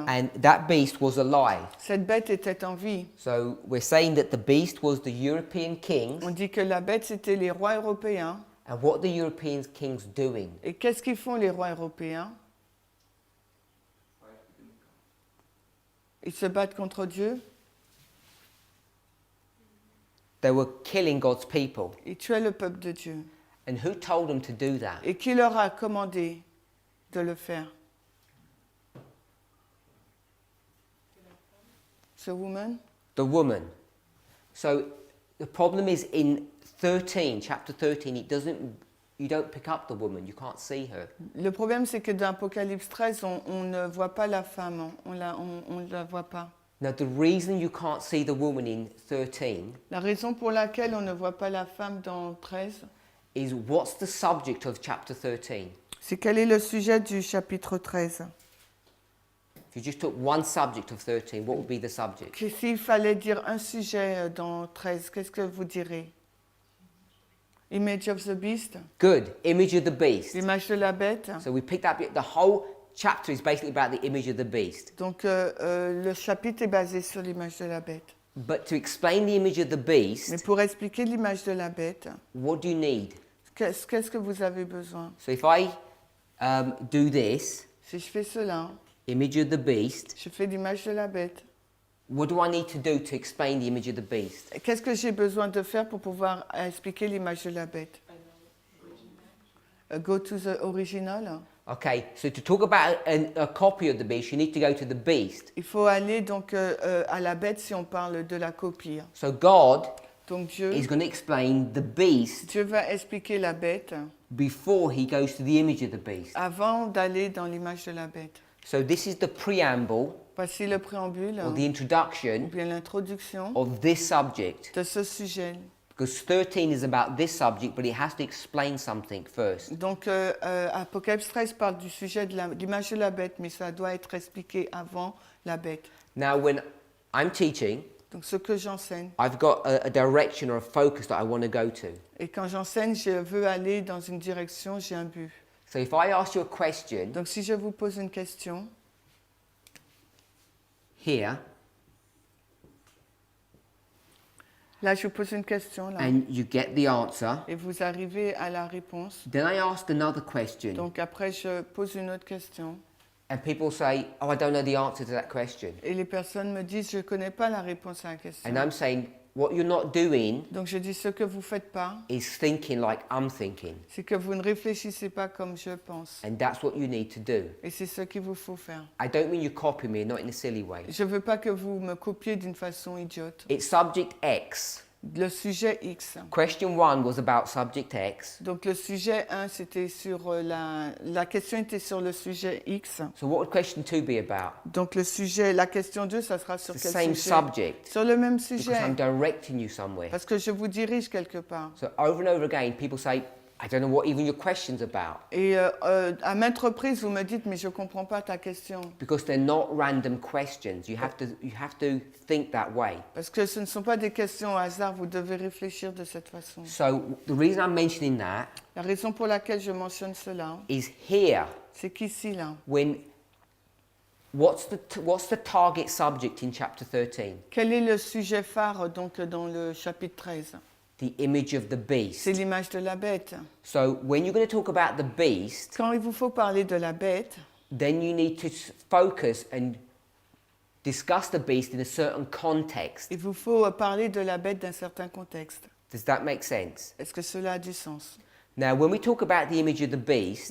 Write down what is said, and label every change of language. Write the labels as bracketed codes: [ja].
[en] and that beast was alive. [fr] cette bête était en vie. [en] So we're saying that the beast was the European kings, [fr] On dit que la bête c'était les rois européens. [en] and what are the European kings doing? [fr] Et qu'est-ce qu'ils font les rois européens? Ils se battent contre Dieu. [en] They were killing God's people. [fr] Ils tuaient le peuple de Dieu. [en] And who told them to do that? [fr] Et qui leur a commandé de le faire? [en] The woman? The woman. So the problem is in 13, chapter 13, you don't pick up the woman, you can't see her. [fr] Le problème, c'est que dans Apocalypse 13, on ne voit pas la femme, hein. On la voit pas. [en] Now the reason you can't see the woman in 13 [fr] La raison pour laquelle on ne voit pas la femme dans 13, [en] is what's the subject of chapter 13? [fr] c'est quel est le sujet du chapitre 13? [en] If you just took one subject of 13, what would be the subject? [fr] Que s'il fallait dire un sujet dans 13, qu'est-ce que vous direz? [en] Image of the beast? Good. Image of the beast. [fr] L'image de la bête? [en] So we picked up the whole chapter is basically about the image of the beast. [fr] Donc le chapitre est basé sur l'image de la bête. [en] But to explain the image of the [fr] Mais [en] beast, [fr] pour expliquer l'image de la bête, [en] what do you need? [fr] qu'est-ce que vous avez besoin? [en] So if I do this, [fr] Si je fais cela, [en] image of the beast, [fr] je fais l'image de la bête. [en] what do I need to do to explain the image of the beast? [fr] Qu'est-ce que j'ai besoin de faire pour pouvoir expliquer l'image de la bête? [en] Go to the original. Okay, so to talk about a copy of the beast, you need to go to the beast. [fr] Il faut aller donc à la bête si on parle de la copie. [en] So God [fr] Donc Dieu, [en] is going to explain the beast [fr] Dieu va expliquer la bête [en] before he goes to the image of the beast. [fr] avant d'aller dans l'image de la bête. [en] So this is the preamble [fr] Voici le préambule [en] or the [fr] ou [en] introduction [fr] bien l'introduction [en] of this subject. [fr] de ce sujet. [en] Because 13 is about this subject, but it has to explain something first. [fr] Donc Apocalypse 13 parle du sujet de l'image de la bête, mais ça doit être expliqué avant la bête. [en] Now, when I'm teaching, [fr] Donc ce que j'enseigne. [en] I've got a direction or a focus that I want to go to. [fr] Et quand j'enseigne, je veux aller dans une direction, j'ai un but. [en] So if I ask you a question [fr] Donc si je vous pose une question, [en] here, [fr] là je vous pose une question, là, [en] and you get the answer, [fr] et vous arrivez à la réponse. [en] then I ask another question, [fr] Donc après, je pose une autre question. [en] and people say, oh, I don't know the answer to that question. [fr] Et les personnes me disent, je ne connais pas la réponse à la question. [en] And I'm saying, what you're not doing [fr] Donc je dis, ce que vous ne faites pas, [en] is thinking like I'm thinking. [fr] c'est que vous ne réfléchissez pas comme je pense. [en] And that's what you need to do. [fr] Et c'est ce qu'il vous faut faire. [en] I don't mean you copy me, not in a silly way. [fr] Je ne veux pas que vous me copiez d'une façon idiote. [en] It's subject X. [fr] Le sujet X. [en] Question 1 was about subject X. [fr] Donc le sujet 1, c'était sur la question était sur le sujet X. [en] So what would question 2 be about? [fr] Donc le sujet, la question 2, ça sera sur [en] The [fr] quel [en] same [fr] sujet? [en] subject. [fr] Sur le même [en] Because [fr] sujet. [en] I'm directing you somewhere. [fr] Parce que je vous dirige quelque part. [en] So over and over again, people say, I don't know what even your question's about. [fr] Et à maintes reprises, vous me dites, mais je ne comprends pas ta question. [en] Because they're not random questions. You have to think that way. [fr] Parce que ce ne sont pas des questions au hasard, vous devez réfléchir de cette façon. [en] So the reason I'm mentioning that [fr] La raison pour laquelle je mentionne cela, [en] is here, [fr] c'est qu'ici, là, [en] what's the target subject in chapter 13? [fr] quel est le sujet phare donc, dans le chapitre 13? [en] The image of the beast. [fr] C'est l'image de la bête. [en] So when you're going to talk about the beast, [fr] Quand il vous faut parler de la bête, [en] then you need to focus and discuss the beast in a certain context. [fr] il vous faut parler de la bête d'un certain contexte. [en] Does that make sense? [fr] Est-ce que cela a du sens? [en] Now, when we talk about the image of the beast,